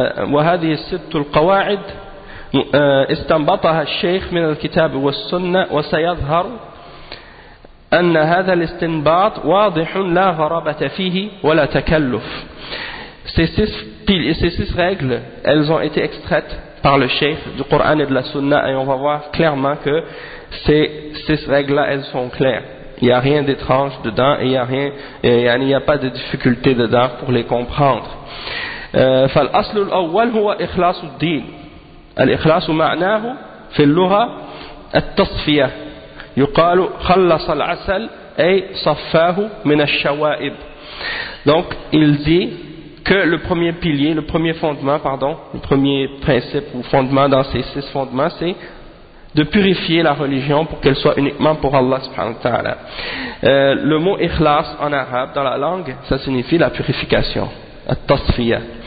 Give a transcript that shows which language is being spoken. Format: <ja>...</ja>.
<ar>وهذه الست القواعد استنبطها الشيخ من الكتاب والسنة وسيظهر أن هذا الاستنباط واضح لا غرابة فيه ولا تكلف.</ar> <fr>Ces six règles, elles ont été extraites par le Cheikh du Coran et de la Sunna, et on va voir clairement que ces six règles-là, elles sont claires. Il n'y a rien d'étrange dedans et il n'y a pas de difficulté dedans pour les comprendre.</fr> <ar>فالأصل الأول هو إخلاص الدين. الإخلاص معناه في اللغة التصفية. يقال خلص العسل أي صفاه من الشوائب.</ar> <fr>Donc il dit que le premier pilier, le premier fondement, pardon, le premier principe ou fondement dans ces six fondements, c'est de purifier la religion pour qu'elle soit uniquement pour Allah subhanahu wa ta'ala. Le mot ikhlas en arabe, dans la langue, ça signifie la purification, at-tasfiyah.</fr>